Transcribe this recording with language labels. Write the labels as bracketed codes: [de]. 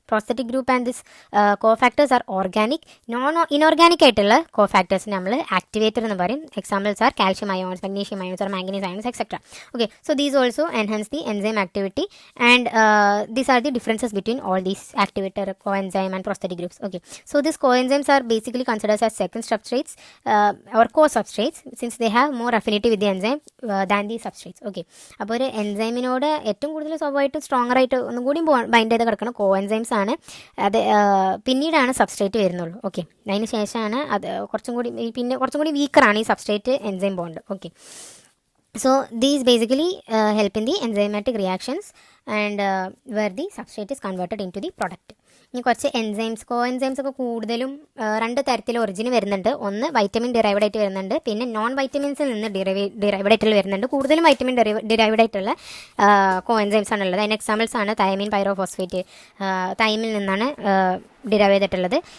[en] Prosthetic group and this cofactors are organic. [ml] Inorganic ആയിട്ടുള്ള കോ ഫാക്ടേഴ്സിന് നമ്മൾ activator എന്ന് പറയും. [en] Examples are calcium ions, magnesium ions or manganese ions etcetera. Okay, so these also enhance the enzyme activity and these are the differences between all these activator, coenzyme and prosthetic groups. Okay, so these coenzymes are basically considered as second substrates or co-substrates since they have more affinity with the enzyme than the substrates. [ml] Okay, അപ്പോൾ ഒരു എൻസൈമിനോട് ഏറ്റവും കൂടുതൽ സ്വാഭാവികമായിട്ടും stronger ആയിട്ട് ഒന്നും കൂടി bind ചെയ്ത് കിടക്കുന്ന കോ എൻസൈംസ് ആണ്. അത് പിന്നീടാണ് സബ്സ്ട്രേറ്റ് വരുന്നുള്ളൂ. ഓക്കെ, അതിന് ശേഷമാണ് അത് കുറച്ചും കൂടി വീക്കറാണ് ഈ substrate enzyme bond. [en] Okay, so these basically help in the enzymatic reactions and where the substrate is converted into the product. [ml] ഇനി കുറച്ച് കോ എൻസൈംസ് ഒക്കെ കൂടുതലും രണ്ട് തരത്തിൽ ഒറിജിൻ വരുന്നുണ്ട്. ഒന്ന് വൈറ്റമിൻ ഡിറൈവഡ് ആയിട്ട് വരുന്നുണ്ട്, പിന്നെ നോൺ വൈറ്റമിൻസിൽ നിന്ന് ഡിറൈവഡ് ആയിട്ടുള്ള വരുന്നുണ്ട്. കൂടുതലും വൈറ്റമിൻ ഡിറൈവഡ് ആയിട്ടുള്ള കോ എൻസൈംസ് ആണുള്ളത്. അതിന് എക്സാമ്പിൾസ് ആണ് തൈമിൻ പൈറോഫോസ്ഫേറ്റ്, തൈമിൽ നിന്നാണ് ഡിറൈവ് ചെയ്തിട്ടുള്ളത്.